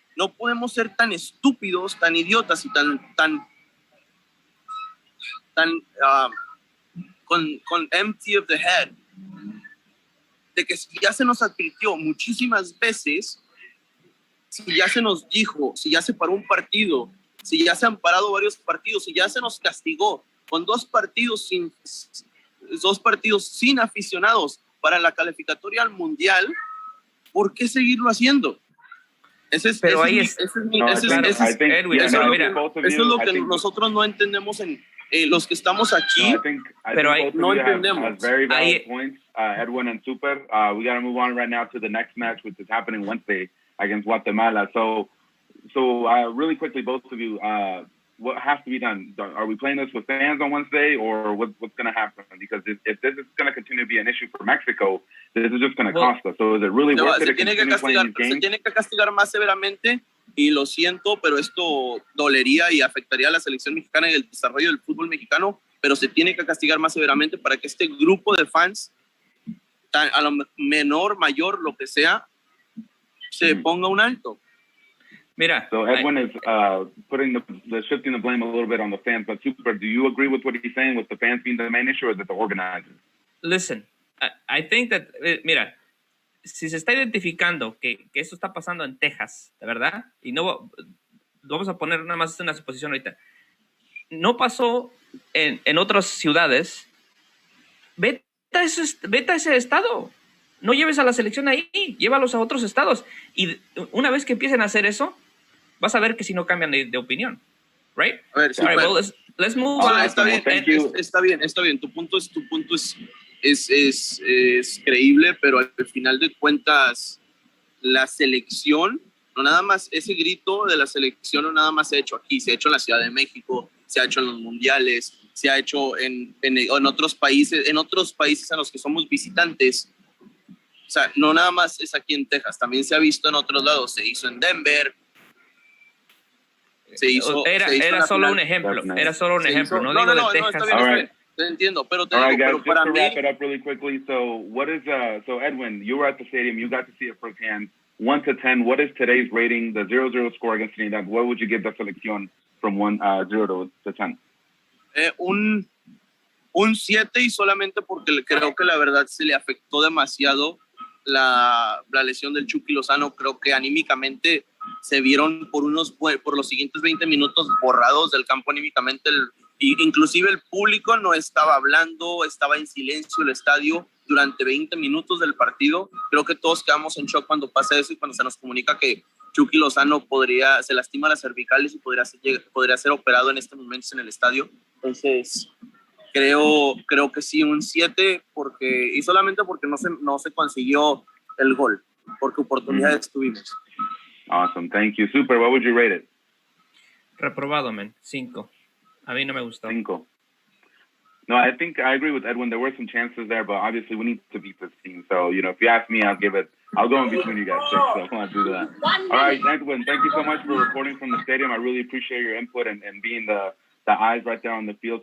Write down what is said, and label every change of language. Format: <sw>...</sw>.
<es>No podemos ser tan estúpidos, tan idiotas y tan con</es> <en>empty of the head,</en> <es>de que si ya se nos advirtió muchísimas veces, si ya se nos dijo, si ya se paró un partido, si ya se han parado varios partidos, si ya se nos castigó con 2 partidos sin aficionados para la calificatoria al Mundial, ¿por qué seguirlo haciendo? Eso es lo que nosotros no entendemos los que estamos aquí, pero no entendemos.</es> <en>Very valid points, Edwin and Super. We got to move on right now to the next match, which is happening Wednesday against Guatemala. So really quickly, both of you, what has to be done? Are we playing this with fans on Wednesday, or what's going to happen? Because if this is going to continue to be an issue for Mexico, this is just going to cost us. So is it really worth it to continue playing these games?</en> <es>Se tiene que castigar más severamente, y lo siento, pero esto dolería y afectaría a la selección mexicana y el desarrollo del fútbol mexicano, pero se tiene que castigar más severamente para que este grupo de fans, a lo menor, mayor, lo que sea, se ponga un alto. Mira,</es> <en>so Edwin is shifting the blame a little bit on the fans, but Super, do you agree with what he's saying, with the fans being the main issue, or is it the organizers? Listen, I think that,</en> <es>mira, si se está identificando que esto está pasando en Texas, de verdad, y no vamos a poner nada más una suposición ahorita, no pasó en otras ciudades, vete a ese estado, no lleves a la selección ahí, llévalos a otros estados, y una vez que empiecen a hacer eso, vas a ver que si no cambian de opinión,</es> <en>right?</en> <es>A ver,</es> <en>All right, well, let's move on.</en> <es>Está bien. Tu punto es creíble, pero al final de cuentas, la selección, no nada más, ese grito de la selección no nada más se ha hecho aquí, se ha hecho en la Ciudad de México, se ha hecho en los mundiales, se ha hecho en otros países en los que somos visitantes. O sea, no nada más es aquí en Texas, también se ha visto en otros lados, se hizo en Denver. Era solo un ejemplo, no digo de Texas. Está bien, te entiendo, pero</es> <en>guys,</en> <es>pero para</es> <en>just to wrap it up really quickly, so Edwin, you were at the stadium, you got to see it firsthand. 1 to 10, what is today's rating, the 0-0 score against Trinidad? What would you give the selección from 0 to 10?</en> <es>Un 7, y solamente porque creo que la verdad se le afectó demasiado la lesión del Chucky Lozano. Creo que anímicamente se vieron por los siguientes 20 minutos borrados del campo anímicamente. Inclusive el público no estaba hablando, estaba en silencio el estadio durante 20 minutos del partido. Creo que todos quedamos en shock cuando pasa eso y cuando se nos comunica que Chucky Lozano se lastima las cervicales y podría ser operado en este momento en el estadio. Entonces, creo que sí, un 7, y solamente porque no se consiguió el gol, porque oportunidades tuvimos.</es> <en>Awesome, thank you. Super, what would you rate it?</en> <es>Reprobado, man. 5. A mí no me gustó. 5.</es> <en>No, I think I agree with Edwin. There were some chances there, but obviously we need to beat this team. So, if you ask me, I'll go in between you guys 6, so I want to do that. All right, Edwin, thank you so much for reporting from the stadium. I really appreciate your input and being the eyes right there on the field.</en>